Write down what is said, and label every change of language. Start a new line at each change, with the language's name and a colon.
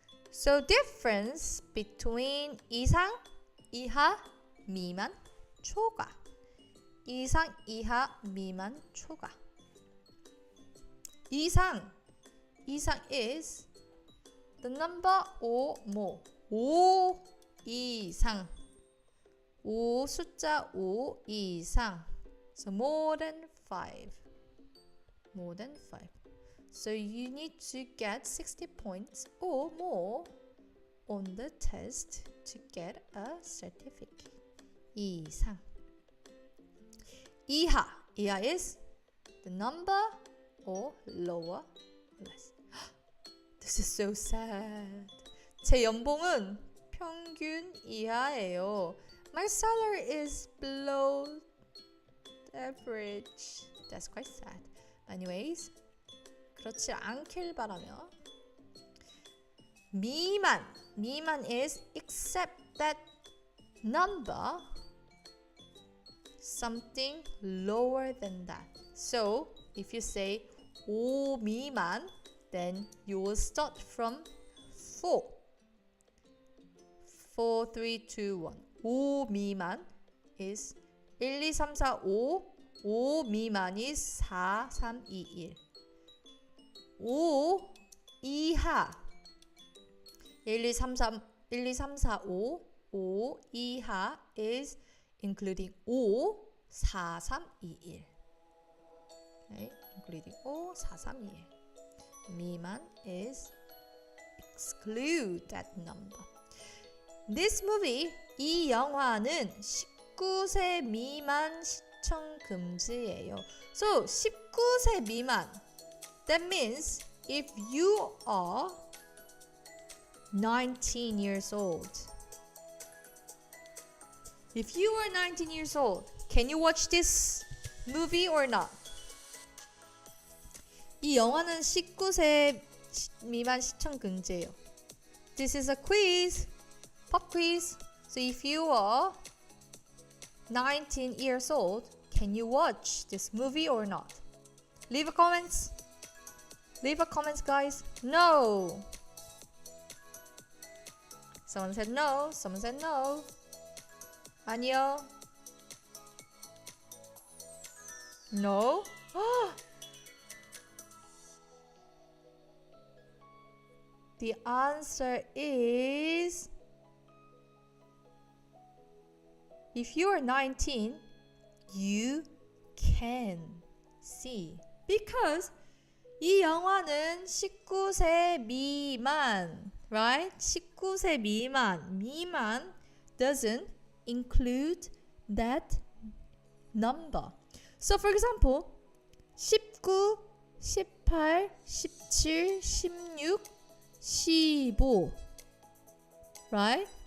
English: So difference between 이상, 이하, 미만, 초과.
Korean: 이상, 이하, 미만, 초과.
English: 이상 is the number or more.
Korean: 5 이상. 5 숫자 5 이상.
English: So more than 5. More than 5. So you need to get 60 points or more on the test to get a certificate. 이상. 이하. 이하 is the number or lower or less. This is so sad.
Korean: 제 연봉은 평균 이하예요.
English: My salary is below the average. That's quite sad.
Korean: Anyways, 그렇지 않길 바라며. 미만.
English: 미만 is except that number, something lower than that. So if you say 5 미만, then you will start from 4. 4, 3, 2, 1. 5 미만 is 1, 2, 3, 4, 5. 5 미만 is 4, 3, 2, 1. 5 이하 1, 2, 3, 4, 1, 2, 3, 4, 5. 5 이하 is including 5, 4, 3, 2, 1. Okay, including 5, 4, 3, 2, 1. 미만 is exclude that number. This movie,
Korean: 이 영화는 19세 미만 시청 금지예요. So 19세 미만.
English: That means if you are 19 years old. If you are 19 years old, can you watch this movie or not? 이 영화는 19세 미만 시청 금지예요. This is a quiz. Pop quiz. So if you are 19 years old, can you watch this movie or not? Leave a comments. Leave a comments, guys. No. Someone said no. Someone said no.
Korean: 아니요.
English: No. The answer is, if you are 19, you can see.
Korean: Because 이 영화는 19세 미만, right? 19세 미만.
English: 미만 doesn't include that number. So for example, 19, 18, 17, 16, 15, right?